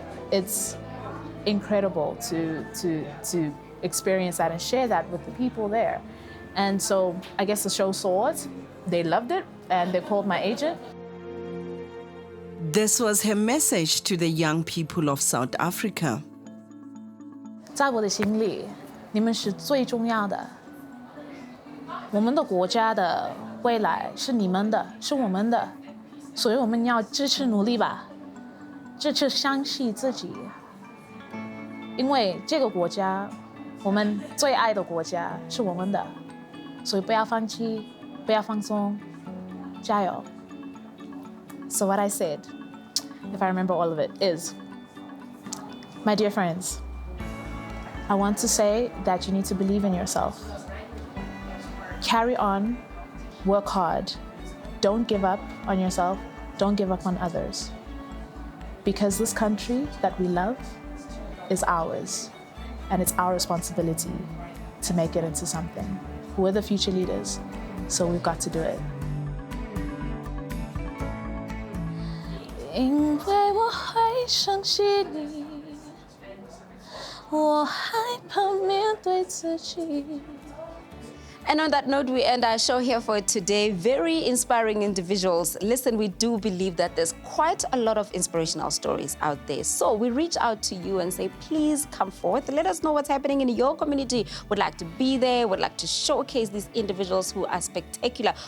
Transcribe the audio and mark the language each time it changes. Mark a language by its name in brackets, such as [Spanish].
[English] It's incredible to experience that and share that with the people there. And so I guess the show saw it, they loved it, and they called my agent. This was her message to the young people of South Africa. [Chinese] 在我的心里，你们是最重要的。我们的国家的未来是你们的，是我们的，所以我们要支持努力吧，支持相信自己。因为这个国家，我们最爱的国家是我们的，所以不要放弃，不要放松，加油。 [English] So what I said, if I remember all of it, is, my dear friends, I want to say that you need to believe in yourself. Carry on, work hard. Don't give up on yourself. Don't give up on others. Because this country that we love is ours, and it's our responsibility to make it into something. We're the future leaders, so we've got to do it. [Chinese] 因为我会相信你，我害怕面对自己。 [English] And on that note, we end our show here for today. Very inspiring individuals. Listen, we do believe that there's quite a lot of inspirational stories out there. So we reach out to you and say, please come forth. Let us know what's happening in your community. Would like to be there. Would like to showcase these individuals who are spectacular.